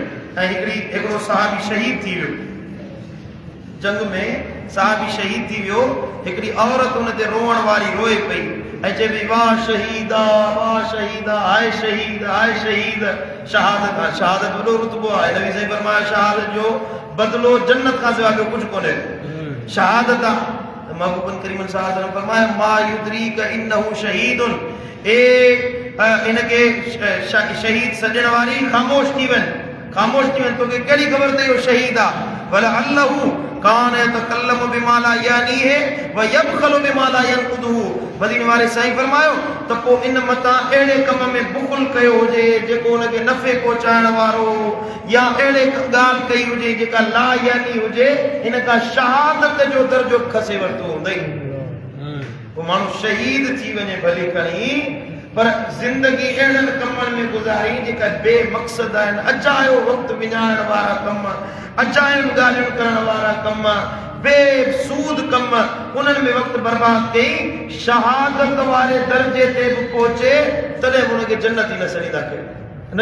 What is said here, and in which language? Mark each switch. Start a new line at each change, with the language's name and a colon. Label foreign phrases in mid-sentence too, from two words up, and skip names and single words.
Sindhi: ऐं हिकिड़ो सहाबी शहीद थी वियो जंग में, सहाबी शहीद थी वियो, हिकिड़ी औरत हुन ते रोअण वारी रोए पई ऐं चए पई वाह शहीदा हाय शहीद हाय शहीद। शहादत आहे, शहादत वॾो रुतबो आहे। नबी साईं फरमाया शहादत जो बदिलो जन्नत खां सवाइ ॿियो कुझु कोन्हे, शहादत आहे। त महबूबन करीम
Arabic: صلى الله عليه وسلم
Sindhi: फरमाया
Arabic: ما يدريك إنه شهيد,
Sindhi: इनखे शहीद सॼण वारी ख़ामोश थी वञ, तोखे कहिड़ी ख़बर अथई इहो शहीद आहे।
Arabic: بلى الله كان يتكلم بما لا يعنيه ويبخل بما لا ينقصه,
Sindhi: मदीने वारे साईं फरमायो त पोइ इन मथां अहिड़े कम में बुख़ुल कयो हुजे जेको हुनखे नफ़े पहुचाइण वारो, या अहिड़े ॻाल्हि कई हुजे जेका
Arabic: لا يعني
Sindhi: हुजे, हिन खां शहादत जो दर्जो खसे वरितो हूंदई। पोइ माण्हू शहीद थी वञे भली खणी, पर ज़िंदगी अहिड़नि कमनि में गुज़ारी जेका बेमक़सद आहिनि, अजायो वक़्तु विञाइण वारा कम, अजायूं ॻाल्हियूं करण वारा कम, बेसूद कम, उन्हनि में वक़्तु बर्बाद कई, शहादत वारे दर्जे ते बि पहुचे तॾहिं बि उनखे जन्नती न सॾींदा कयो।